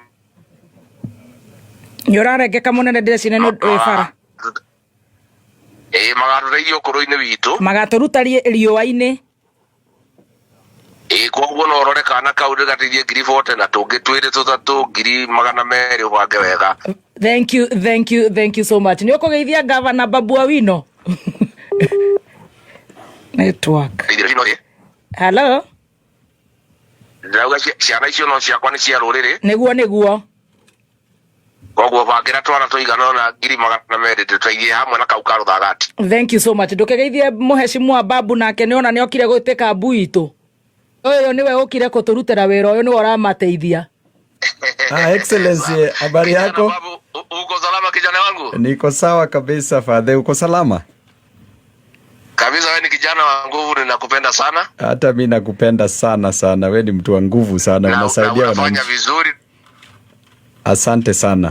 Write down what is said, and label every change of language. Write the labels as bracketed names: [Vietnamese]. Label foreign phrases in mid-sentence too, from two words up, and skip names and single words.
[Kikuyu] Nyorarengeka munene ndĩrecine no bara. Magatuteithia ũkũrũ-inĩ witũ. Magaturuta riũa-inĩ. Koguo no ũrore kana kau ndĩgateithie 40 na tũngĩ twĩrĩ tũtatũ 200 ũbange wega. [English] Thank you so much. [Kikuyu] Nĩ ũkũgeithia Governor Babu Owino. [English] Network. Hello. [Kikuyu] Ndauga ciana icio no ciakwa nĩ cia rũrĩrĩ. Nĩguo. Koguo bangira twana tũigana na 200 tũteithie hamwe na kau ka Ruthagati. [English] Thank you so much. [Kikuyu] Ndũkegeithie mũheshimiwa Babu nake nĩona nĩ okire gwĩtĩka mbu itũ. Ũyũ nĩwe ũkire kũtũrutĩra wĩra ũyũ nĩwe ũramateithia. [Swahili] Excellency, habari yako? Uko salama kijana wangu? Niko sawa kabisa Father, uko salama? Kabisa, wewe ni kijana wa nguvu, ninakupenda sana. Hata mimi nakupenda sana. Wewe ni mtu wa nguvu sana, unasaidia wananchi. Unafanya vizuri. Asante sana.